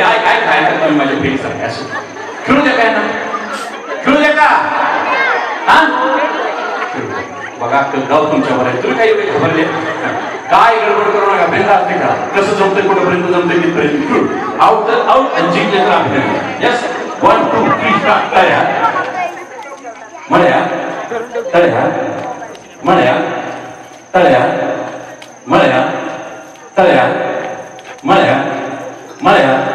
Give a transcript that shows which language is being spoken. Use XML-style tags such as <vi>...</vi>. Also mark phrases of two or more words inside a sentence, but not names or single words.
<mr>काय खायला तुम्ही माझ्या फेरी सांगा असं खेळू द्या काय ना खेळू द्या का हा बघा गाव तुमच्यावर आहे तुम्ही काय एवढे घाबरले काय गडबड करू नका भेंडा असते का कसं जमतंय कुठेपर्यंत जमतंय तिथपर्यंत आउट तर आउट आणि जिंकले तर अभिनंदन यस 1 2 3 स्टार्ट तळ्या मळ्या तळ्या मळ्या तळ्या मळ्या तळ्या मळ्या मळ्या</mr>